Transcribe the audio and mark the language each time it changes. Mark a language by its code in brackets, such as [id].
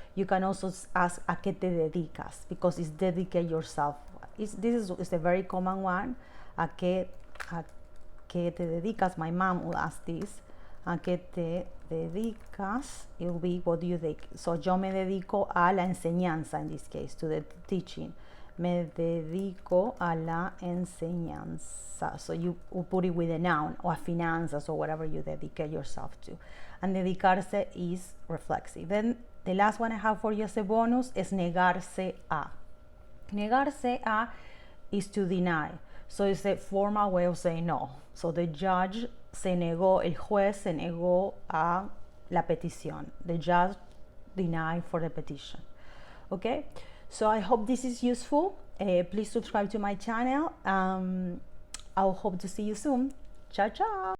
[en] You can also ask [es] a qué te dedicas, [en] because it's dedicate yourself. This is a very common one. [es] A qué te dedicas. [en] My mom will ask this. [es] ¿A qué te dedicas? [en] It will be what do you think. So [es] yo me dedico a la enseñanza, [en] in this case, to the teaching. [es] Me dedico a la enseñanza. [en] So you put it with a noun, or a finanzas, or whatever you dedicate yourself to. And dedicarse is reflexive. Then the last one I have for you as a bonus is negarse a. Negarse a is to deny. So it's a formal way of saying no. So the judge [es] se negó, el juez se negó a la petición. [en] The judge denied for the petition. Okay? So I hope this is useful. Please subscribe to my channel. I'll hope to see you soon. [it] Ciao, ciao.